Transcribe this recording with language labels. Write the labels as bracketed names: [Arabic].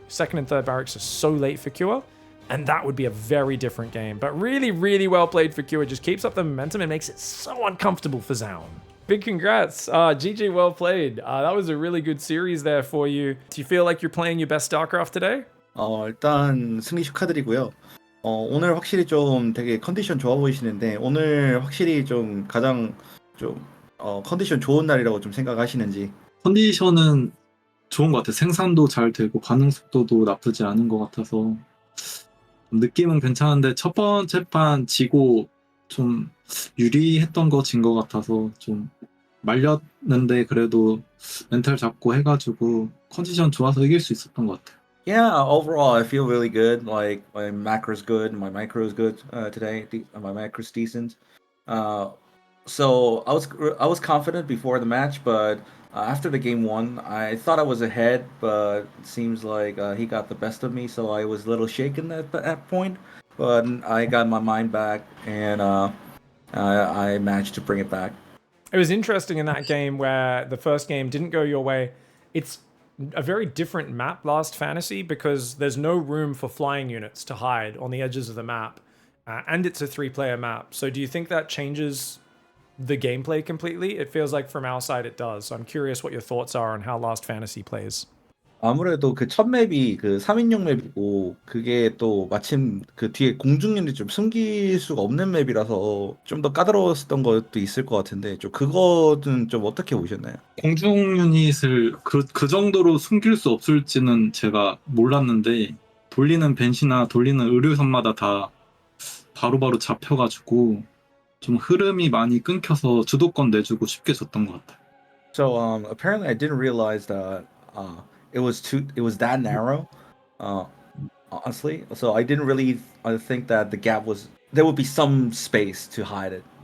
[English] Second and third barracks are so late for Cure. And that would be a very different game. But really, really well played for Cure. Just keeps up the momentum and makes it so uncomfortable for ZOUN. Big congrats. GG, well played. That was a really good series there for you. Do you feel like you're playing your best StarCraft today? [Korean] 일단 승리 축하드리고요. 오늘 확실히 좀 되게 컨디션 좋아 보이시는데 오늘 확실히 좀 가장 좀 컨디션 좋은 날이라고 좀 생각하시는지. 컨디션은 좋은 것 같아요. 생산도 잘 되고 반응 속도도 나쁘지 않은 것 같아서 느낌은 괜찮은데 첫 번째 판 지고 좀 유리했던 거 진 것 같아서 좀 말렸는데 그래도 멘탈 잡고 해가지고 컨디션 좋아서 이길 수 있었던 것 같아요. [English] Yeah, overall I feel really good. Like my macro's good, my micro is good today. My macro's decent. So I was confident before the match, but after the game 1, I thought I was ahead, but it seems like he got the best of me, so I was a little shaken at that point. But I got my mind back, and I managed to bring it back. It was interesting in that game where the first game didn't go your way. It's a very different map, Last Fantasy, because there's no room for flying units to hide on the edges of the map. And it's a 3-player map. So do you think that changes the gameplay completely? It feels like from our side it does. So I'm curious what your thoughts are on how Last Fantasy plays. [Korean] 아무래도 그 첫 맵이 그 3인용 맵이고 그게 또 마침 그 뒤에 공중윤이 좀 숨길 수가 없는 맵이라서 좀 더 까다로웠던 것도 있을 것 같은데 좀 그거는 좀 어떻게 보셨나요? 공중 유닛을 그 정도로 숨길 수 없을지는 제가 몰랐는데 돌리는 벤시나 돌리는 의료선마다 다 바로바로 잡혀가지고 좀 흐름이 많이 끊겨서 주도권 내주고 쉽게 졌던 것 같아요. [English] So apparently I didn't realize that it was that narrow, honestly. So I didn't really think that the gap there would be some space to hide it.